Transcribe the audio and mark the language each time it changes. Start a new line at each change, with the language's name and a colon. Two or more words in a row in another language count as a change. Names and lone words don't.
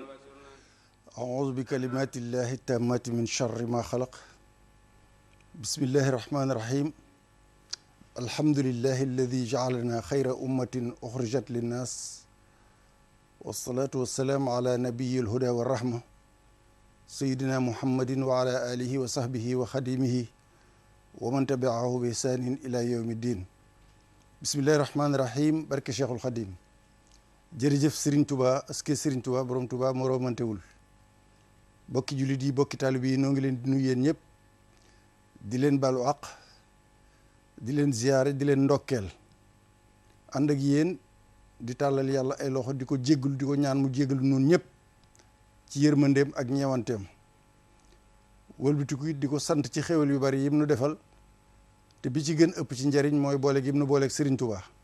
Arabic: أعوذ بكلمات الله التامات من شر ما خلق بسم الله الرحمن الرحيم الحمد لله الذي جعلنا خير أمة أخرجت للناس والصلاة والسلام على نبي الهدى والرحمة سيدنا محمد وعلى آله وصحبه وخديمه ومن تبعه بإحسان إلى يوم الدين بسم الله الرحمن الرحيم
Wolof: barke Cheikhul Khadim jërëjëf Serigne Touba aske Serigne Touba borom Touba moo romantewul bokki jullit yi bokki taalib yi noo ngi leen di nuyu yéen ñëpp di leen baalu àq di leen ziyaare di leen ndokkeel ànd ak yéen di tàllal yàlla ay loxo di ko jéggul di ko ñaan mu jéggalu noonu ñëpp ci yërmandeem ak ñeewanteem wëlbatiku it di ko sant ci xéwal yu bari yim nu defal te bi ci gën ëpp ci njariñ mooy boole gi mu nu booleeg Serigne Touba